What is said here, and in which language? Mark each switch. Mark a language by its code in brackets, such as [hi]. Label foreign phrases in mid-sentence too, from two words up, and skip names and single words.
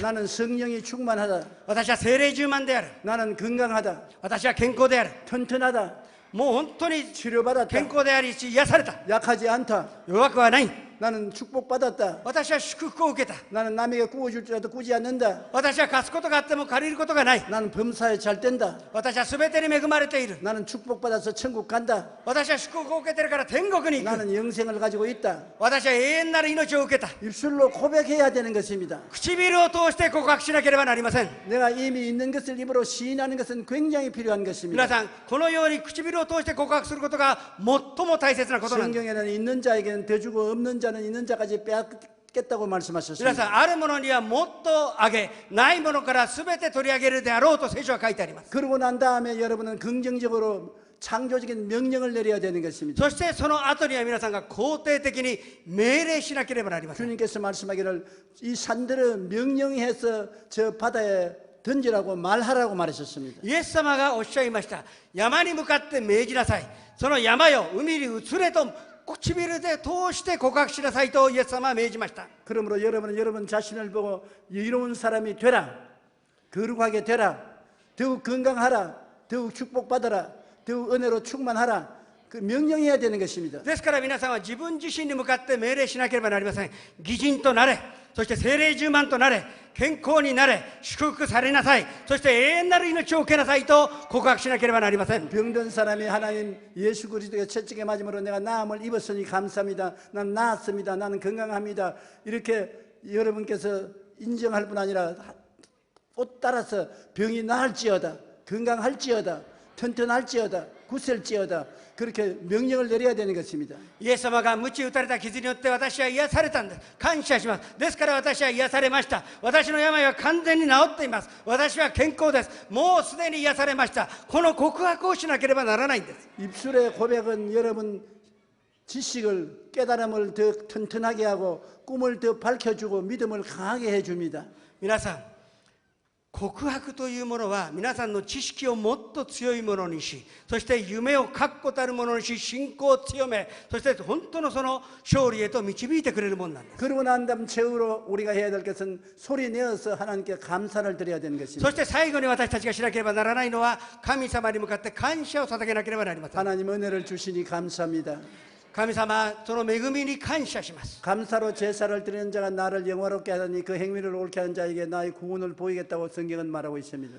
[ko] 나는 성령이 충만하다. [ja] 私は精霊充満である。 [ko] 나는 건강하다. [ja] 私は健康である。 [ko] 튼튼하다. [ja] もう本当に [ko] 치료받았다. [ja] 健康でありし癒された。 [ko] 약하지 않다. [ja] 弱くはない。 [ko] 나는 축복받았다. [ja] 私は祝福を受けた。 [ko] 나는 남에게 구워줄지라도 구지 않는다. [ja] 私は貸すことがあっても借りることがない。 [ko] 나는 범사에 잘 된다. [ja] 私は全てに恵まれている。 [ko] 나는 축복받아서 천국 간다. [ja] 私は祝福を受けてるから天国に行く。 [ko] 나는 영생을 가지고 있다. [ja] 私は永遠なる命を受けた。 [ko] 입술로 고백해야 되는 것입니다. [ja] 唇を通して告白しなければなりません。 [ko] 내가 이미 있는 것을 입으로 시인하는 것은 굉장히 필요한 것입니다. [ja] 皆さん、このように唇を通して告白することが最も大切なことなんです。 [ko] 성경에는 있는 자에게는 더 주고 없는 자는 있는 자까지 빼앗겠다고 [ja] 皆 [ko] 말씀하셨습니다. [ja] さん、あるものにはもっとあげ、ないものから全て取り上げるであろうと聖書は書いてあります。 [ko] 그러고 난 다음에 여러분은 긍정적으로 창조적인 명령을 내려야 되는 것입니다. [ja] そしてその後には皆さんが肯定的に命令しなければなりません。 [ko] 주님께서 말씀하기를 이 산들을 명령해서 저 바다에 던지라고 말하라고 말하셨습니다. [ja] イエス様がおっしゃいました。山に向かって命じなさい。その山よ、海に移れと唇で通して告白しなさいとイエス様は命じました。 [ko] 그러므로 여러분은 여러분 자신을 보고 이로운 사람이 되라. 거룩하게 되라. 더욱 건강하라. 더욱 축복받아라. 더욱 은혜로 충만하라. 그 명령해야 되는 것입니다. [ja] ですから皆さんは自分自身に向かって命令しなければなりません。義人となれ、そして聖霊充満となれ、健康になれ、祝福されなさい、そして永遠なる命を受けなさいと告白しなければなりません。 [ko] 병든 사람이 하나님 예수 그리스도의 채찍에 맞음으로 내가 나음을 입었으니 감사합니다. 난 나았습니다. 나는 건강합니다. 이렇게 여러분께서 인정할 뿐 아니라 꼭 따라서 병이 나을지어다, 건강할지어다, 튼튼할지어다, 굳셀지어다 그렇게 명령을 내려야 되는 것입니다. [ja] イエス様が鞭打たれた傷によって私は癒されたんです。感謝します。ですから私は癒されました。私の病は完全に治っています。私は健康です。もうすでに癒されました。この告白をしなければならないんです。 [ko] 입술의 고백은 여러분 지식을 깨달음을 더 튼튼하게 하고 꿈을 더 밝혀주고 믿음을 강하게 해줍니다. [ja] 皆さん、告白というものは皆さんの知識をもっと強いものにし、そして夢を確固たるものにし、信仰を強め、そして本当のその勝利へと導いてくれるものなんです。 [ko] 그러고 난 다음 최후로 우리가 해야 될 것은 소리 내어서 하나님께 감사를 드려야 되는 [ja] そ [ko] 것입니다. [ja] して最後に私たちがしなければならないのは、神様に向かって感謝を捧げなければなりません。 [ko] 하나님 은혜를 주시니 감사합니다. [ja] 神様、その恵みに感謝します。 [ko] 감사로 제사를 드리는 자가 나를 영화롭게 하더니 그 행위를 옳게 하는 자에게 나의 구원을 보이겠다고 성경은 말하고 있습니다.